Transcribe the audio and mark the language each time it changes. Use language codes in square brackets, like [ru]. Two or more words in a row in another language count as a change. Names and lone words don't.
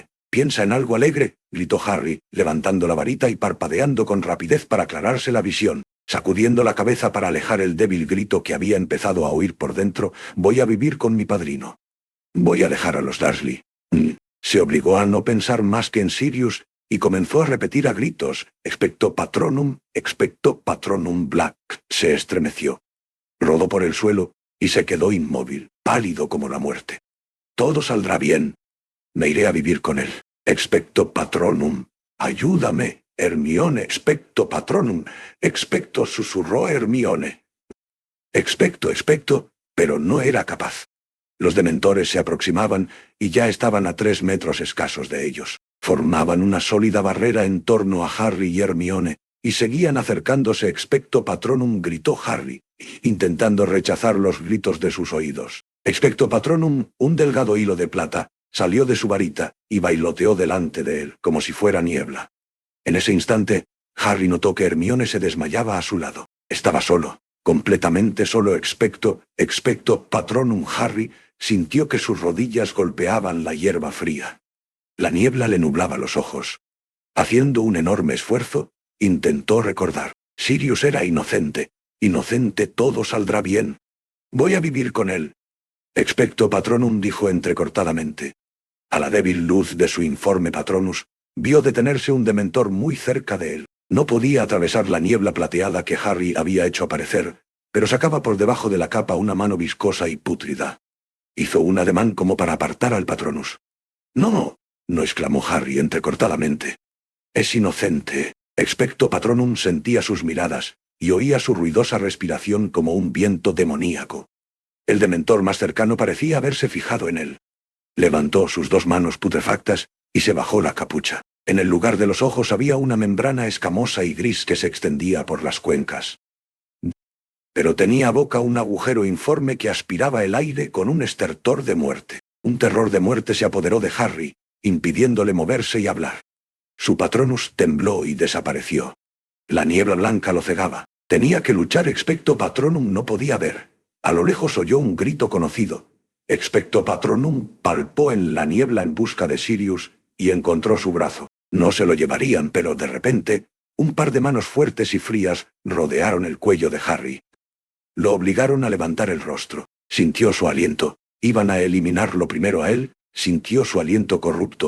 [es] «Piensa en algo alegre», gritó Harry, levantando la varita y parpadeando con rapidez para aclararse la visión, sacudiendo la cabeza para alejar el débil grito que había empezado a oír por dentro. «Voy a vivir con mi padrino. Voy a dejar a los Dursley». Se obligó a no pensar más que en Sirius, y comenzó a repetir a gritos: [la] expecto patronum Black». [es] Se estremeció. Rodó por el suelo, y se quedó inmóvil, pálido como la muerte. «Todo saldrá bien. Me iré a vivir con él. [la] Expecto patronum. Ayúdame, Hermione. Expecto patronum. [es] Expecto», susurró Hermione. Expecto, pero no era capaz. Los dementores se aproximaban, y ya estaban a 3 metros escasos de ellos. Formaban una sólida barrera en torno a Harry y Hermione, y seguían acercándose. [la] «Expecto patronum», [es] gritó Harry, intentando rechazar los gritos de sus oídos. [la] «Expecto patronum». [es] Un delgado hilo de plata salió de su varita y bailoteó delante de él, como si fuera niebla. En ese instante, Harry notó que Hermione se desmayaba a su lado. Estaba solo, completamente solo. [la] Expecto patronum. [es] Harry sintió que sus rodillas golpeaban la hierba fría. La niebla le nublaba los ojos. Haciendo un enorme esfuerzo, intentó recordar. Sirius era inocente. Inocente, todo saldrá bien. Voy a vivir con él. [la] Expecto patronum, [es] dijo entrecortadamente. A la débil luz de su informe Patronus, vio detenerse un dementor muy cerca de él. No podía atravesar la niebla plateada que Harry había hecho aparecer, pero sacaba por debajo de la capa una mano viscosa y pútrida. Hizo un ademán como para apartar al Patronus. «No», no exclamó Harry entrecortadamente. «Es inocente». [la] Expecto patronum [es] sentía sus miradas, y oía su ruidosa respiración como un viento demoníaco. El dementor más cercano parecía haberse fijado en él. Levantó sus 2 manos putrefactas y se bajó la capucha. En el lugar de los ojos había una membrana escamosa y gris que se extendía por las cuencas. Pero tenía a boca un agujero informe que aspiraba el aire con un estertor de muerte. Un terror de muerte se apoderó de Harry, impidiéndole moverse y hablar. Su Patronus tembló y desapareció. La niebla blanca lo cegaba. Tenía que luchar [la] expecto Patronum [es] no podía ver. A lo lejos oyó un grito conocido. [la] Expecto Patronum [es] palpó en la niebla en busca de Sirius y encontró su brazo. No se lo llevarían, pero de repente, un par de manos fuertes y frías rodearon el cuello de Harry. Lo obligaron a levantar el rostro. Sintió su aliento. Iban a eliminarlo primero a él. Sintió su aliento corrupto.